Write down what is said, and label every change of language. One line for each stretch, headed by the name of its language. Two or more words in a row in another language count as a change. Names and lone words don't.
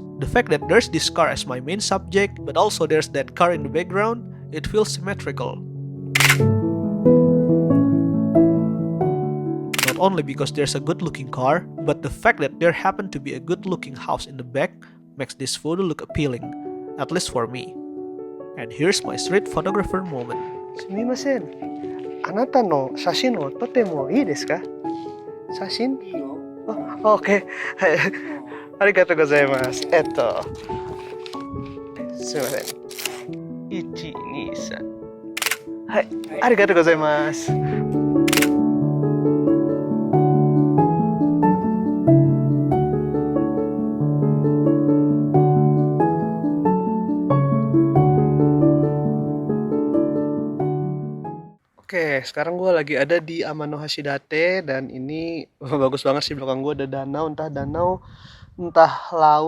English: The fact that there's this car as my main subject, but also there's that car in the background, it feels symmetrical. Not only because there's a good-looking car, but the fact that there happened to be a good-looking house in the back makes this photo look appealing, at least for me. And here's my street photographer moment.
Japanese: すみません。あなたの写真を撮ってもいいですか？写真？いいよ。あ、OK。はい。ありがとうございます。すみません。1、2、3。はい。ありがとうございます。
Indonesian: Oke, sekarang gue lagi ada di Amanohashidate dan ini bagus banget sih, belakang gue ada danau, entah laut.